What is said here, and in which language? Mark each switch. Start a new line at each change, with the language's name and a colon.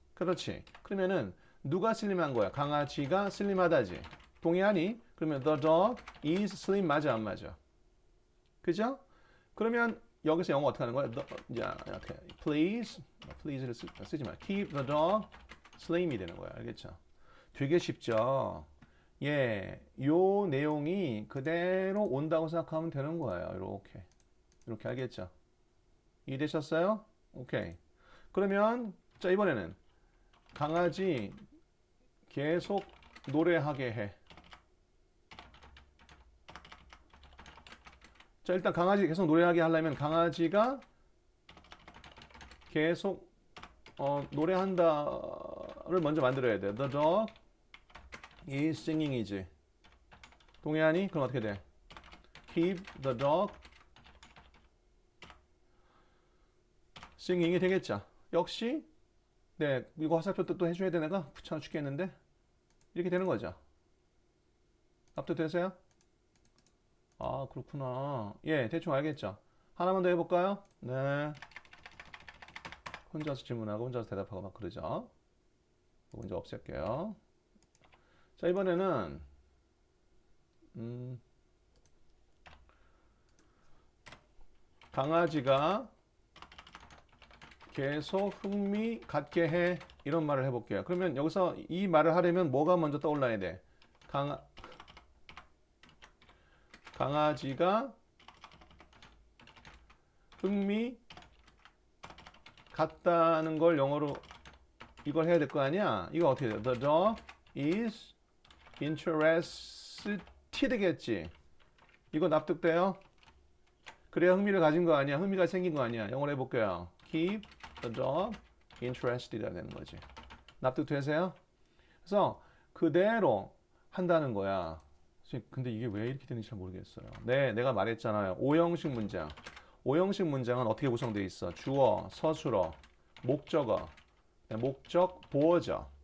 Korean: 그렇지? 그러면은 누가 슬림한 거야? 강아지가 슬림하다지. 동의하니? 그러면
English: the dog is slim
Korean: 맞아 안 맞아? 그죠? 그러면 여기서 영어 어떻게 하는 거야? 자, 이렇게 please를 쓰지 마.
English: keep the dog slim이
Korean: 되는 거야. 알겠죠? 되게 쉽죠? 예, 요 내용이 그대로 온다고 생각하면 되는 거예요. 이렇게 알겠죠? 이해되셨어요? 오케이. 그러면 자 이번에는 강아지 계속 노래하게 해. 자 일단 강아지 계속 노래하게 하려면 강아지가 계속 노래한다를 먼저 만들어야 돼.
English: The dog is singing이지.
Korean: 동의하니? 그럼 어떻게 돼?
English: Keep the dog singing이
Korean: 되겠죠. 역시 네 이거 화살표 또 해줘야 돼 내가 귀찮아 죽겠는데 이렇게 되는 거죠. 납득되세요? 아 그렇구나. 예 대충 알겠죠. 하나만 더 해볼까요? 네. 혼자서 질문하고 혼자서 대답하고 막 그러죠. 이거 이제 없앨게요. 자 이번에는 강아지가 계속 흥미 갖게 해 이런 말을 해볼게요. 그러면 여기서 이 말을 하려면 뭐가 먼저 떠올라야 돼? 강아지가 흥미 갖다는 걸 영어로 이걸 해야 될 거 아니야? 이거 어떻게 돼?
English: The dog is interested
Korean: 겠지. 이거 납득돼요? 그래야 흥미를 가진 거 아니야? 흥미가 생긴 거 아니야? 영어로 해볼게요.
English: Keep the dog interested
Korean: 되는 거지. 납득되세요? 그래서 그대로 한다는 거야. 근데 이게 왜 이렇게 되는지 잘 모르겠어요. 네, 내가 말했잖아요. 오형식 문장. 오형식 문장은 어떻게 구성되어 있어? 주어, 서술어, 목적어, 목적, 보어죠.